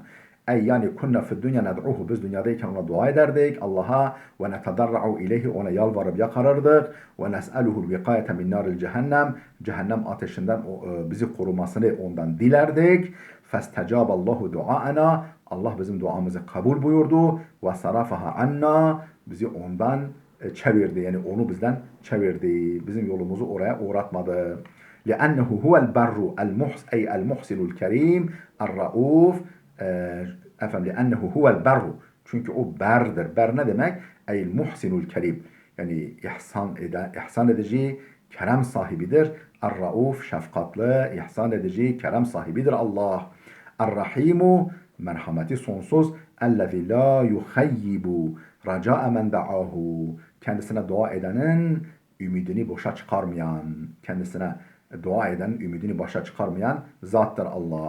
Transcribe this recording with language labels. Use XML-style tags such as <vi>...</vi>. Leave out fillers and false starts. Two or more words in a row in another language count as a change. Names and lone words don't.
<tr>Ey yani</tr> <ar>كنا في الدنيا ندعوه,</ar> <tr>biz dünyadayken ona dua ederdik Allah'a</tr> <ar>ونتضرع إليه,</ar> <tr>ona yalvarıp yakarırdık</tr> <ar>ونسأله الوقاية من نار جهنم,</ar> <tr>cehennem ateşinden bizi korumasını ondan dilerdik.</tr> <ar>فاستجاب الله دعاءنا,</ar> <tr>Allah bizim duamızı kabul buyurdu</tr> <ar>وصرفها عنا,</ar> <tr>bizi ondan çevirdi, yani onu bizden çevirdi, bizim yolumuzu oraya uğratmadı.</tr> <ar>لأنه هو البر أي المحسن الكريم الرؤوف. Efendim لأنه هو البر,</ar> <tr>çünkü o berdir. Ber ne demek?</tr> <ar>أي المحسن الكريم,</ar> <tr>yani ihsan edici, kerem sahibidir. Er-Rauf, şefkatli, ihsan edici, kerem sahibidir Allah. Er-Rahimu, merhameti sonsuz.</tr> <ar>الذي لا يخيب رجاء من دعاه,</ar> <tr>kendisine dua edenin ümidini boşa çıkarmayan, kendisine dua eden ümidini boşa çıkarmayan zattır Allah.</tr>